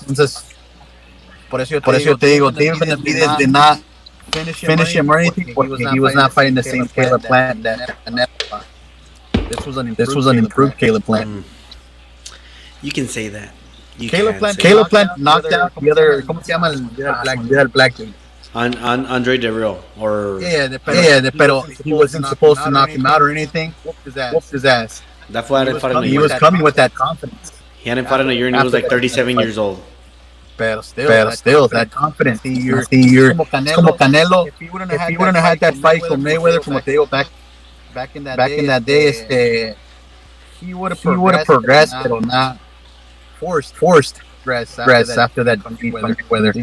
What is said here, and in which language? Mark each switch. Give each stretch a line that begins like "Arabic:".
Spanish: Entonces, por eso yo te digo,
English: David Benavidez did not finish him or anything, but he was not fighting the same Caleb Plant that Canelo fought. This was an improved Caleb Plant. You can say that. Caleb Plant knocked out the other.
Spanish: ¿Cómo se llama el
English: black dude? Andre DeReal or
Spanish: Pero
English: he wasn't supposed to knock him out or anything. Whooped his ass. that fought hadn't fought in a He year. was coming with that confidence. He hadn't fought in a year and he was like 37 years old.
Spanish: Pero
English: still, that confidence. You're como Canelo. If he wouldn't have had that fight with Mayweather,
Spanish: como te digo,
English: back in that day, he would have progressed,
Spanish: pero
English: not forced progress after that defeat with Mayweather.